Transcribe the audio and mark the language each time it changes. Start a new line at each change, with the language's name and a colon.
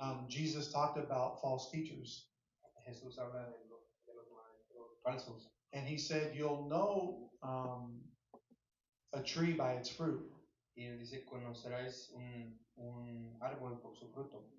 English: Jesus talked about false teachers.
Spanish: Jesús habla de los maestros falsos.
English: And he said, you'll know a tree by its fruit.
Spanish: Y él dice, conoceráis un árbol por su fruto.